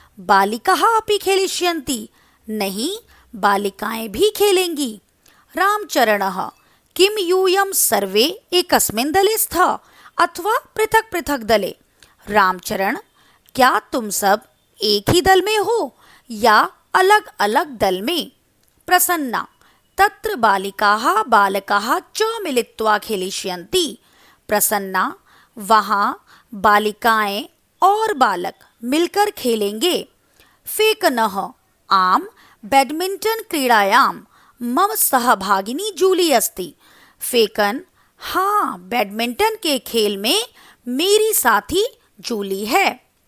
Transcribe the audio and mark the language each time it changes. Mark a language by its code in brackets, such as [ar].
[sa] बालिकाः अपि खेलिष्यन्ति, [hi] नहीं बालिकाएं भी खेलेंगी। [sa] रामचरणः किम यूयं सर्वे एकस्मिन् दले स्तः अथवा पृथक पृथक दले। [hi] रामचरण क्या तुम सब एक ही दल में हो या अलग अलग दल में। [sa] प्रसन्ना तत्र बालिकाः बालकाः च मिलित्वा खेलिष्यन्ति। [hi] प्रसन्ना वहाँ बालिकाएं और बालक मिलकर खेलेंगे। [sa] फेकनः आम बैडमिंटन क्रीड़ायां मम सहभागिनी जूली अस्ति। [hi] फेकन हाँ बैडमिंटन के खेल में मेरी साथी जूली है।